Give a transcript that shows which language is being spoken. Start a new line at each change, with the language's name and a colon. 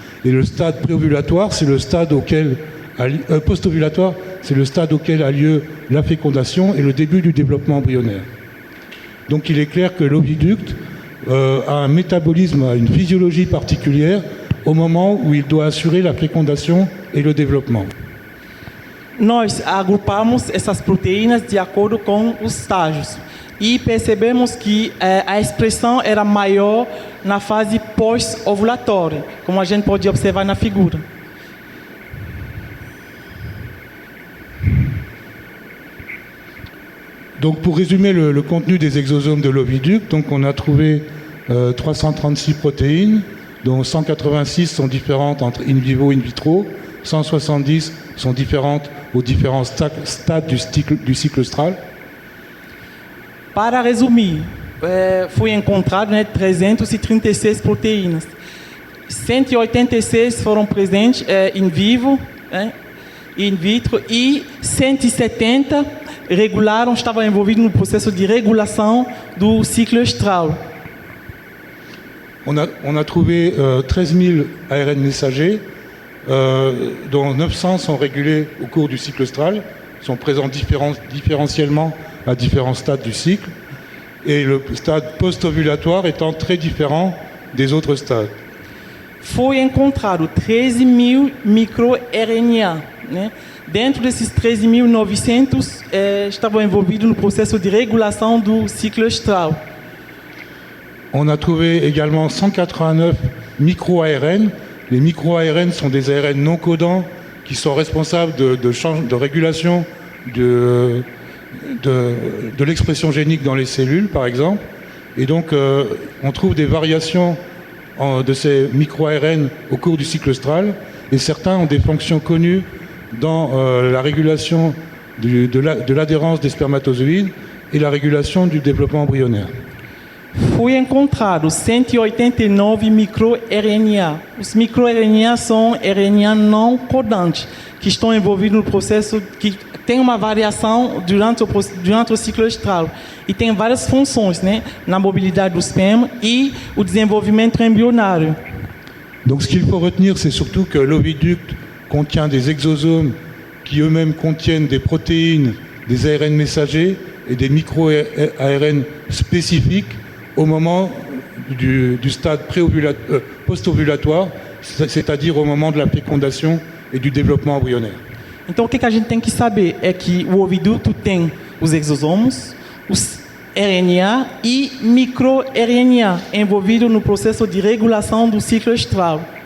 French: Et le stade préovulatoire, c'est le stade auquel post-ovulatoire, c'est le stade auquel a lieu la fécondation et le début du développement embryonnaire. Donc il est clair que l'oviducte a un métabolisme, a une physiologie particulière au moment où il doit assurer la fécondation et le développement.
Portuguese: Nós agrupamos essas proteínas de acordo com os estágios e percebemos que a expressão era maior na fase pós-ovulatória, como a gente pode observar na figura.
French: Donc pour résumer le contenu des exosomes de l'oviducte, donc on a trouvé 336 protéines, dont 186 sont différentes entre in vivo et in vitro, 170 sont différentes aux différents stades du cycle austral.
Portuguese: Para resumir, foi encontrado 336 proteínas. 186 foram presentes in vivo, in vitro, e 170 estavam envolvidos no processo de regulação do ciclo austral.
French: On a trouvé 13 000 ARN messagers, dont 900 sont régulés au cours du cycle austral, sont présents différentiellement à différents stades du cycle, et le stade post-ovulatoire étant très différent des autres stades.
Portuguese: Foi encontrado 13.000 microRNA, né? Dentro desses 13.900 estavam envolvidos no processo de regulação do ciclo austral.
French: On a trouvé également 189 micro-ARN. Les micro-ARN sont des ARN non codants qui sont responsables de régulation de l'expression génique dans les cellules, par exemple. Et donc, on trouve des variations de ces micro-ARN au cours du cycle austral, et certains ont des fonctions connues dans la régulation de l'adhérence des spermatozoïdes et la régulation du développement embryonnaire.
Portuguese: Foi encontrado 189 microRNA. Os microRNA são RNA não codantes, que estão envolvidos no processo, que tem uma variação durante o ciclo austral e tem várias funções, né, na mobilidade do esperma e o desenvolvimento embrionário.
French: Donc ce qu'il faut retenir, c'est surtout que l'oviducte contient des exosomes qui eux-mêmes contiennent des protéines, des ARN messagers et des micro-ARN spécifiques au moment du stade post-ovulatoire, c'est-à-dire au moment de la fécondation et du développement embryonnaire.
Portuguese: Então o que a gente tem que saber é que o oviduto tem os exosomos, os RNA e microRNA envolvidos no processo de regulação do ciclo austral.